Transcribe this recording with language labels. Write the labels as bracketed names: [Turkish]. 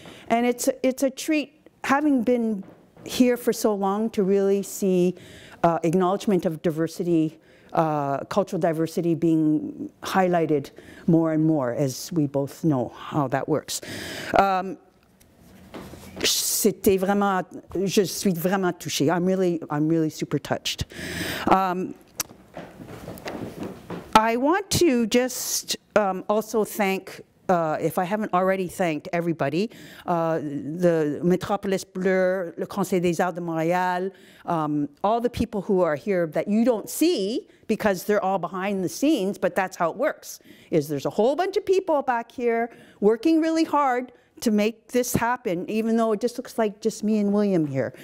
[English] And it's a treat, having been here for so long, to really see acknowledgement of diversity, cultural diversity being highlighted more and more, as we both know how that works. [French] C'était vraiment, je suis vraiment touchée. [English] I'm really super touched. I want to just also thank, if I haven't already thanked everybody, the Metropolis Bleu, le Conseil des Arts de Montréal, all the people who are here that you don't see because they're all behind the scenes, but that's how it works, is there's a whole bunch of people back here working really hard to make this happen, even though it just looks like just me and William here.